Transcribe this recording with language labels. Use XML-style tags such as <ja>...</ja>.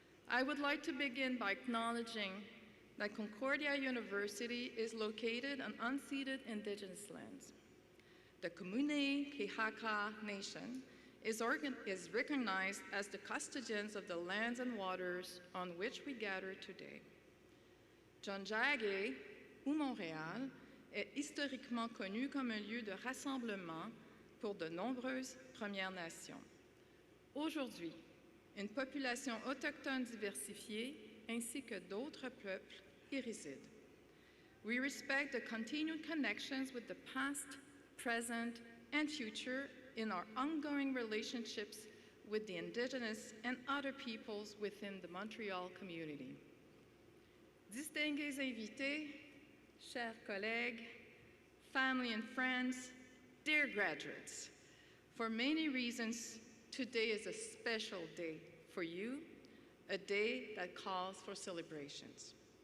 <en>I would like to begin by acknowledging that Concordia University is located on unceded indigenous lands. The Comune Kehaka Nation is recognized as the custodians of the lands and waters on which we gather today.</en> <fr>Jonjage, ou Montréal, est historiquement connu comme un lieu de rassemblement pour de nombreuses Premières Nations. Aujourd'hui, une population autochtone diversifiée ainsi que d'autres peuples y résident.</fr> <en>We respect the continued connections with the past, present, and future in our ongoing relationships with the Indigenous and other peoples within the Montreal community.</en> <fr>Distingués invités, chers collègues,</fr> <en>family and friends, dear graduates, for many reasons, today is a special day for you, a day that calls for celebrations.</en>